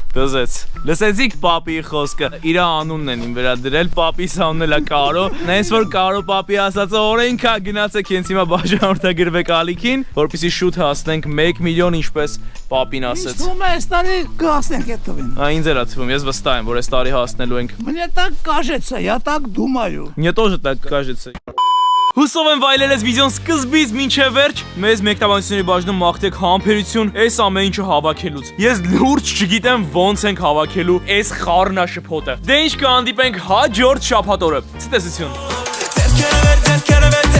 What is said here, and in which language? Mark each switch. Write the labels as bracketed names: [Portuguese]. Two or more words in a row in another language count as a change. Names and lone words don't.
[Armenian] դզեց։ Լսեցիք պապի խոսքը, իր անունն են իմ վրա դրել, պապիս անունն էլ է Կարո։ Նայես որ Կարո պապի ասածը օրենք է, գնացեք հենց հիմա բաժանորդագրվեք ալիքին, որպեսզի շուտ հասնենք 1 միլիոն, ինչպես պապին Ինչ ասեց։ թվում է, այս տարի կհասնենք այդ տվին։ Ինձ էլ է թվում, ես վստահ եմ, որ այս տարի հասնելու ենք։ [Russian] Мне так кажется, я так думаю։ Мне тоже так кажется։ [Armenian] Հուսով եմ վայելել ես վիդեոն սկզբից մինչև վերջ։ Մեզ մեկնաբանությունների բաժնում մաղթեք համբերություն այս ամեն ինչը հավաքելուց։ Ես լուրջ չգիտեմ ոնց ենք հավաքելու այս խառնաշփոթը։ Դե ինչ կհանդիպենք հաջորդ շաբաթ օրը։ Ցտեսություն։